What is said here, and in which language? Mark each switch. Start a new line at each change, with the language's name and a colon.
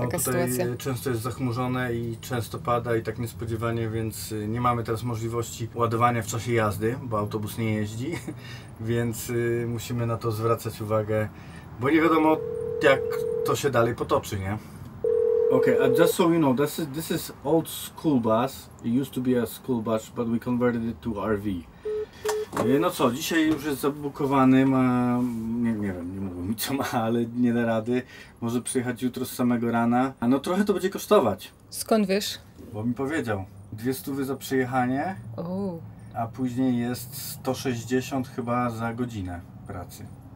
Polish: taka tutaj sytuacja. często jest zachmurzone i często pada i tak niespodziewanie, więc nie mamy teraz możliwości ładowania w czasie jazdy, bo autobus nie jeździ, więc musimy na to zwracać uwagę, bo nie wiadomo jak to się dalej potoczy, nie?
English: Okay, just so you know, this is old school bus. It used to be a school bus, but we converted it to RV.
Polish: No co, dzisiaj już jest zabukowany, ma, nie wiem, nie mówił mi co ma, ale nie da rady. Może przyjechać jutro z samego rana. A no trochę to będzie kosztować. Skąd wiesz? Bo mi powiedział, 200 za przyjechanie, a później jest 160 chyba za godzinę pracy.